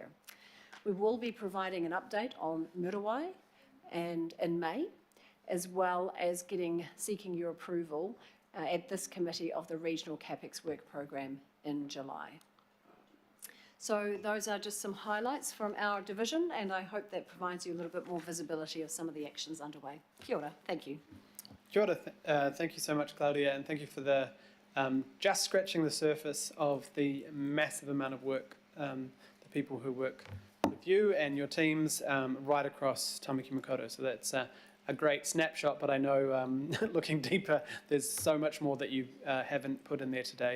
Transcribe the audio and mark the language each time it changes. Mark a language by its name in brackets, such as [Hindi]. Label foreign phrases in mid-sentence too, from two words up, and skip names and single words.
[English] We will be providing an update on Muriwai and in May, as well as seeking your approval at this committee of the regional CAPEX work program in July. So those are just some highlights from our division, and I hope that provides you a little bit more visibility of some of the actions underway. [Māori] Kia ora, [English] thank you. [Māori] Kia ora, [English] thank you so much, Claudia, and thank you for the just scratching the surface of the massive amount of work, the people who work with you and your teams right across Tamaki Makaurau. So that's a great snapshot, but I know looking deeper, there's so much more that you haven't put in there today.